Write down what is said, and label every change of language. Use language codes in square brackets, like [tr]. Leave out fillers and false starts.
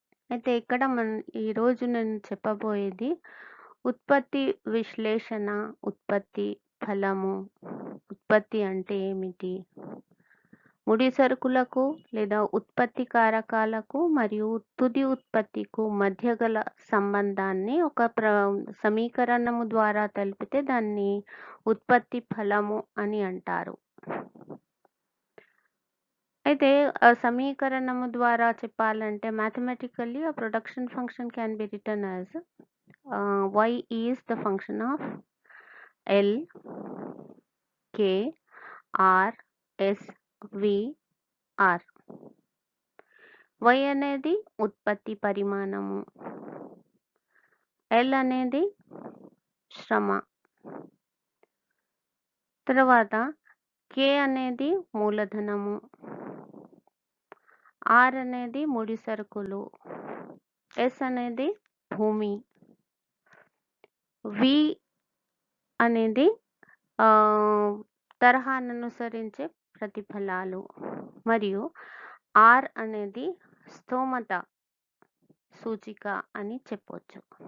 [te] అయితే ఇక్కడ ఈరోజు నేను చెప్పబోయేది ఉత్పత్తి విశ్లేషణ, ఉత్పత్తి ఫలము, ఉత్పత్తి అంటే ఏమిటి, ముడి సరుకులకు లేదా ఉత్పత్తి కారకాలకు మరియు తుది ఉత్పత్తికు మధ్య గల సంబంధాన్ని ఒక సమీకరణము ద్వారా తెలిపితే దాన్ని ఉత్పత్తి ఫలము అని అంటారు. అయితే సమీకరణము ద్వారా చెప్పాలంటే mathematically [en] a production function can be written as y is the function of L, K, R, S, V, R. [te] y అనేది ఉత్పత్తి పరిమాణము, L అనేది శ్రమ, తర్వాత K అనేది మూలధనము, R అనేది ముడి సరుకులు, S అనేది భూమి, V అనేది తరహాను అనుసరించే ప్రతిఫలాలు మరియు R అనేది స్తోమత సూచిక అని చెప్పొచ్చు.